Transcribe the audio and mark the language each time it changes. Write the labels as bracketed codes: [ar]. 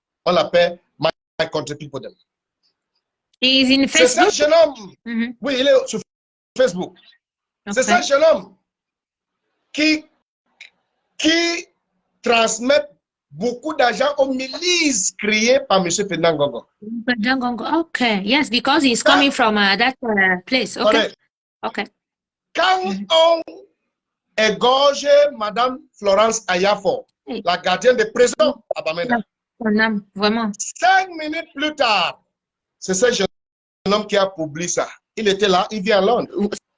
[fr] On l'appelle My Country People. [en] He's in [fr] C'est ça, [en] Facebook. [fr] jeune homme. Oui, il est sur Facebook. [en] Okay. [fr] C'est ça, jeune homme qui transmet beaucoup d'argent aux milices créées par M. Ferdinand Ngongo. [en] Okay, yes, because he's coming from that place. Okay. Correct. Okay. [fr] Quand on égorge Madame Florence Ayafo, la gardienne de prison à Bamenda, vraiment. 5 minutes plus tard, c'est ce jeune homme qui a publié ça. Il était là, il vient à Londres.